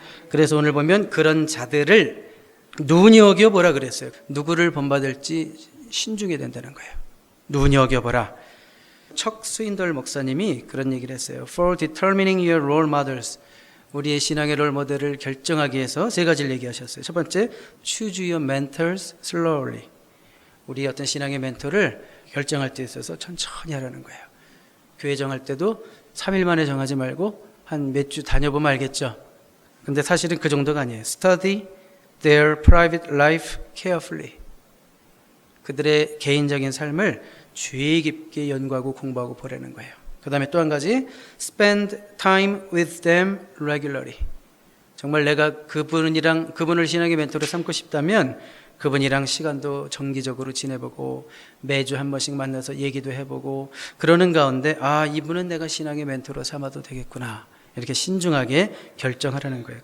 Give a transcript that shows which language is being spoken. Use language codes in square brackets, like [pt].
[ko] 그래서 오늘 보면 그런 자들을 눈여겨보라 그랬어요. 누구를 본받을지 신중해야 된다는 거예요. 눈여겨보라. 척 스윈덜 목사님이 그런 얘기를 했어요. [en] For determining your role models. [ko] 우리의 신앙의 롤 모델을 결정하기 위해서 세 가지를 얘기하셨어요. 첫 번째, [en] choose your mentors slowly. [ko] 우리 어떤 신앙의 멘토를 결정할 때 있어서 천천히 하라는 거예요. 교회 정할 때도 3일 만에 정하지 말고 한 몇 주 다녀보면 알겠죠. 근데 사실은 그 정도가 아니에요. [en] Study their private life carefully. [ko] 그들의 개인적인 삶을 주의 깊게 연구하고 공부하고 보라는 거예요. 그 다음에 또 한 가지 [en] spend time with them regularly. [ko] 정말 내가 그분을 신앙의 멘토로 삼고 싶다면 그분이랑 시간도 정기적으로 지내보고 매주 한 번씩 만나서 얘기도 해보고 그러는 가운데 이분은 내가 신앙의 멘토로 삼아도 되겠구나 이렇게 신중하게 결정하라는 거예요.